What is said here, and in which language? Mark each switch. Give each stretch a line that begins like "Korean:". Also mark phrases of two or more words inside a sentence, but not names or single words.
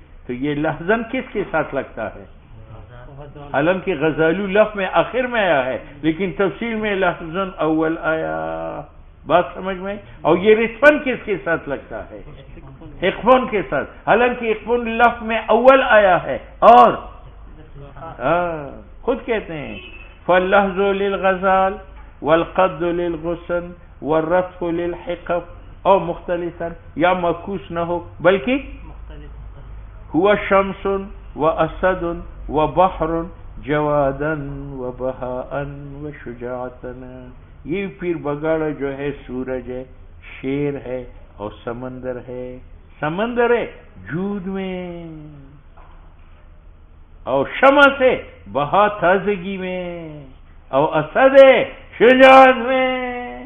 Urdu: تو یہ لحظن کس کے ساتھ لگتا ہے؟ حالانکہ غزالو لفظ میں آخر میں آیا ہے لیکن تفصیل میں لحظن اول آیا، بات سمجھ میں؟ اور یہ رتفن کس کے ساتھ لگتا ہے؟ اقفون کے ساتھ، حالانکہ اقفون لفظ میں اول آیا ہے، اور خود کہتے ہیں فاللحظ
Arabic: للغزال والقد للغصن والرتف للحقف،
Urdu: اور مختلفا یا معکوس نہ ہو
Arabic: بلکہ ہوا شمس واسد وبحر جوادا وبہاء وشجاعتا،
Urdu: یہ پیر بگاڑا جو ہے سورج ہے، شیر ہے، اور سمندر ہے، سمندر ہے جود میں، اور شمس ہے بہا تازگی میں، اور اسد ہے شجاعت میں۔